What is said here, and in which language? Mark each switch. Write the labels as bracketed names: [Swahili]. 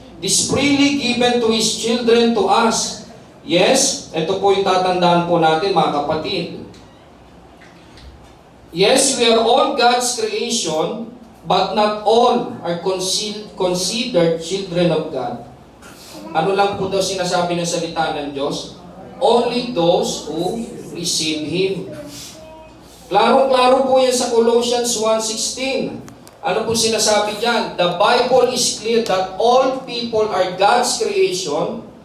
[English] This freely given to His children to us. Yes, [Filipino] ito po yung tatandaan po natin mga kapatid. [English] Yes, we are all God's creation, but not all are considered children of God. [Filipino] Ano lang po daw sinasabi ng salita ng Diyos? [English] Only those who receive Him. [Filipino] Klarong-klaro po yan sa [English] Colossians 1:16. [Filipino] Ano po sinasabi dyan? [English] The Bible is clear that all people are God's creation.